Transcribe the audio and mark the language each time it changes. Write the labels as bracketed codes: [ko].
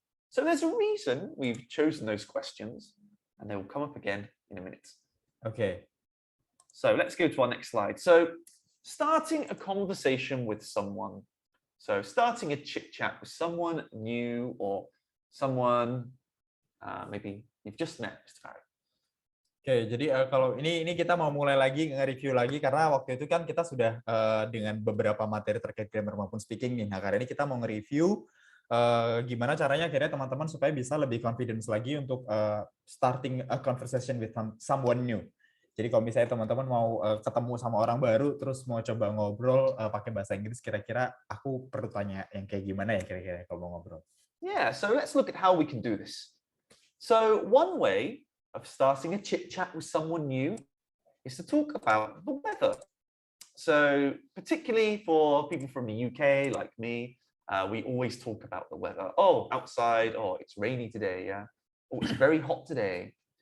[en] So there's a reason we've chosen those questions, and they will come up again in a minute. Okay. So let's go to our next slide. So starting a conversation with someone. So starting a chit chat with someone new or someone maybe you've just met, Mr. Farad. [id] Oke, jadi kalau ini kita mau mulai lagi nge-review lagi karena waktu itu kan kita sudah dengan beberapa materi terkait grammar maupun speaking nih. Nah, kali ini kita mau nge-review gimana caranya akhirnya teman-teman supaya bisa lebih confidence lagi untuk [en] starting a conversation with someone new. [id] Jadi kalau misalnya teman-teman mau ketemu sama orang baru, terus mau coba ngobrol pakai bahasa Inggris, kira-kira aku perlu tanya yang kayak gimana ya kira-kira kalau mau ngobrol? [en] Yeah, so let's look at how we can do this. So one way of starting a chit chat with someone new is to talk about the weather. So particularly for people from the UK like me, we always talk about the weather. Oh, outside, oh, it's rainy today, yeah. Oh, it's very hot today.